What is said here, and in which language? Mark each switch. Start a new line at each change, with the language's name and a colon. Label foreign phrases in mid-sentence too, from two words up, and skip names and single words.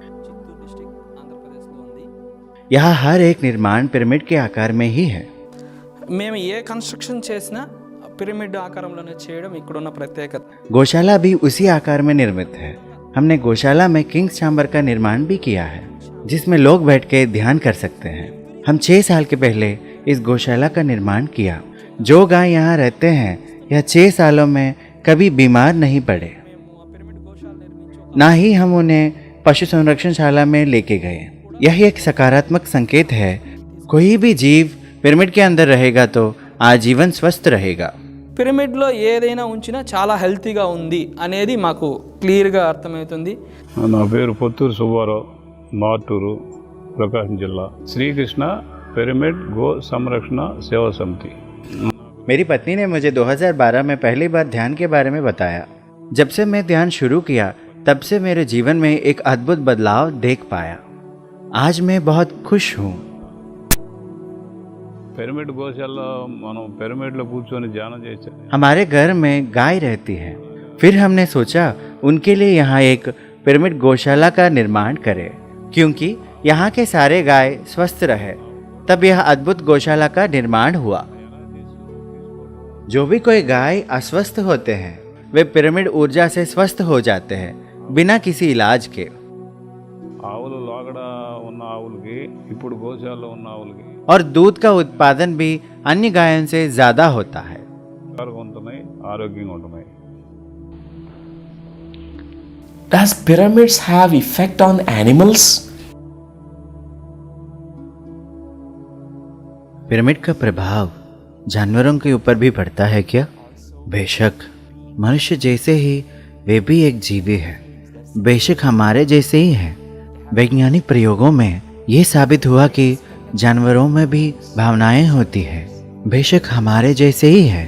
Hindi: यहाँ हर एक निर्माण पिरामिड के आकार में ही है।
Telugu: మేము ఏ కన్స్ట్రక్షన్ చేసినా పిరమిడ్ ఆకారంలోనే చేయడం ఇక్కడున్న ప్రత్యేకత।
Hindi: गौशाला भी उसी आकार में निर्मित है। हमने गौशाला में किंग्स चैम्बर का निर्माण भी किया है, जिसमें लोग बैठ के ध्यान कर सकते हैं। हम 6 साल के पहले इस गौशाला का निर्माण किया। जो गाय यहाँ रहते हैं यह 6 सालों में कभी बीमार नहीं पड़े, ना ही हम उन्हें पशु संरक्षणशाला में लेके गए। यह एक सकारात्मक संकेत है। कोई भी जीव पिरामिड के अंदर रहेगा तो आजीवन स्वस्थ रहेगा।
Telugu: పిరమిడ్లో ఏదైనా ఉంచినా చాలా హెల్తీగా ఉంది అనేది మాకు క్లియర్గా అర్థమవుతుంది। నా పేరు పొత్తూరు సుబ్బారావు, మార్టూరు, ప్రకాశం జిల్లా। శ్రీకృష్ణ పిరమిడ్ గో సంరక్షణ సేవా సమితి।
Hindi: मेरी पत्नी ने मुझे 2012 में पहली बार ध्यान के बारे में बताया। जब से मैं ध्यान शुरू किया तब से मेरे जीवन में एक अद्भुत बदलाव देख पाया। आज मैं बहुत खुश हूँ।
Telugu: పిరమిడ్ గోశాల మనం పిరమిడ్లో కూర్చొని ధ్యానం చేసాం।
Hindi: हमारे घर में गाय रहती है, फिर हमने सोचा उनके लिए यहाँ एक पिरामिड गौशाला का निर्माण करें। क्योंकि यहाँ के सारे गाय स्वस्थ रहे, तब यह अद्भुत गौशाला का निर्माण हुआ। जो भी कोई गाय अस्वस्थ होते हैं वे पिरामिड ऊर्जा से स्वस्थ हो जाते हैं बिना किसी इलाज के।
Telugu: ఆవులు లోగడ ఉన్న ఆవులకి ఇప్పుడు గోశాలలో ఉన్న ఆవులకి
Hindi: और दूध का उत्पादन भी अन्य गायों से ज्यादा होता है।
Telugu: ఉంటున్నాయి, ఆరోగ్యంగా ఉంటున్నాయి।
English: Does pyramids have effect on animals?
Hindi: पिरामिड का प्रभाव जानवरों के ऊपर भी पड़ता है क्या? बेशक, मनुष्य जैसे ही वे भी एक जीवी है, बेशक हमारे जैसे ही है। वैज्ञानिक प्रयोगों में ये साबित हुआ कि जानवरों में भी भावनाएं होती है, बेशक हमारे जैसे ही है।